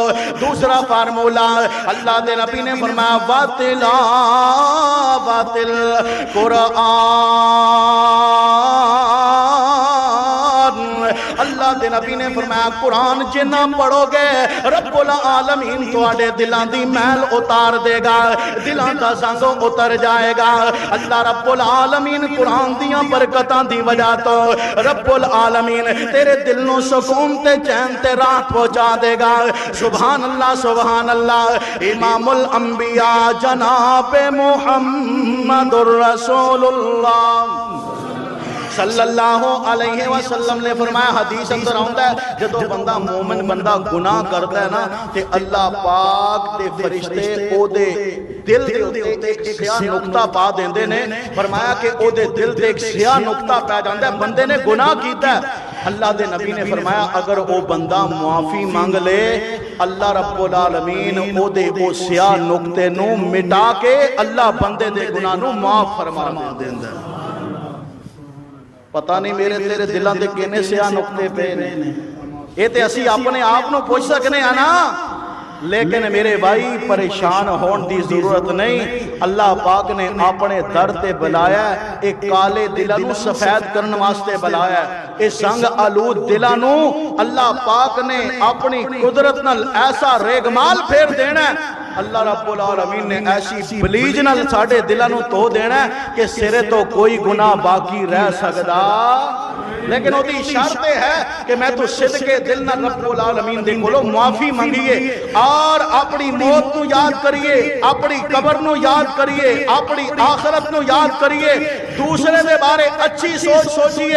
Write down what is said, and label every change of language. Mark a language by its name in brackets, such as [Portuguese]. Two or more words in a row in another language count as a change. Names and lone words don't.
[Punjabi] دوسرا فارمولہ اللہ دے نبی نے فرمایا [Arabic] وتلاوۃ القرآن۔ [Punjabi] اللہ دے نبی نے فرمایا قرآن جنہ پڑھو گے رب العالمین تواڈے دلاں دی محل اتار دے گا، دلاں دا زنگ اتر جائے گا۔ اللہ رب العالمین قرآن دیاں برکتاں دی وجہ تو رب العالمین تیرے دل نو سکون تے چین تے راحت پہنچا دے گا۔ [Arabic] سبحان اللہ۔ [Punjabi] امام الانبیاء جناب محمد الرسول اللہ [Arabic] صلی اللہ علیہ وسلم [Punjabi] نے فرمایا، حدیث اندر آندا ہے جدو بندہ مومن بندہ گناہ کرتا ہے نا تے اللہ پاک تے فرشتے او دے دل دے اوتے ایک سیاہ نقطہ پا دیندے نے۔ فرمایا کہ او دے دل تے ایک سیاہ نقطہ پا جاندا ہے، بندے نے گناہ کیتا ہے۔ اللہ دے نبی نے فرمایا اگر او بندہ معافی مانگ لے اللہ رب العالمین او دے او سیاہ نقطے نو مٹا کے اللہ بندے دے گناہ نو معاف فرما دیندا ہے۔ پتہ نہیں میرے تیرے دلاں دے کنے سیاہ نقطے پے نے، اے تے اسی اپنے آپ نو پوچھ سکنے ہیں نا۔ لیکن میرے بھائی پریشان ہون دی ضرورت نہیں، اللہ پاک نے اپنے در تے بلایا ہے، ایک کالے دلاں نو سفید کرن واسطے بلایا ہے۔ اس سنگ آلود دلاں نو اللہ پاک نے اپنی قدرت نال ایسا ریگمال پھیر دینا ہے، اللہ رب العالمین نے ایسی بلیج نال ساڑے دلاں نو تو دینا ہے کہ سرے تو کوئی گناہ باقی رہ سکدا، لیکن وہ دی شرط ہے کہ میں تو صدقے دل نہ رب العالمین دے کولو معافی مانگیے اور اپنی موت نو یاد کریے، اپنی قبر نو یاد کریے، اپنی آخرت نو یاد کریے، دوسرے دے بارے اچھی سوچ سوچیے۔